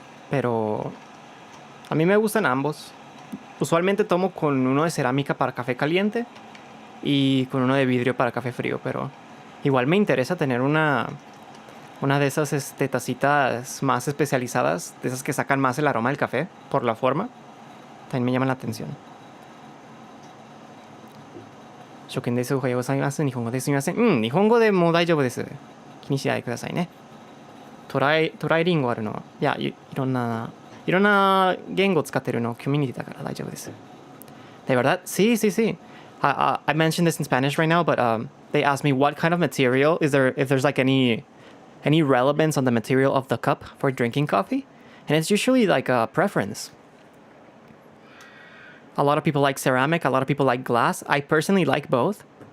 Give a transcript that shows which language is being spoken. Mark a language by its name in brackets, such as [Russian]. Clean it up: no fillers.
[Spanish] Pero a mí me gustan ambos. Usualmente tomo con uno de cerámica para café caliente y con uno de vidrio para café frío, pero igual me interesa tener una de esas tacitas más especializadas, de esas que sacan más el aroma del café por la forma. También me llama la atención. [Japanese] 初見です。おはようございます。日本語ですみません。うん、日本語でもう大丈夫です。気にしないでくださいね。トライリンゴあるの。いや、いろんな言語を使ってるのコミュニティだから大丈夫です。 [Spanish] De verdad? Sí, sí, sí. [English] I mentioned this in Spanish right now, but they asked me what kind of material is there, if there's like any relevance on the material of the cup for drinking coffee. And it's usually like a preference. A lot of people like ceramic, a lot of people like glass. I personally like both.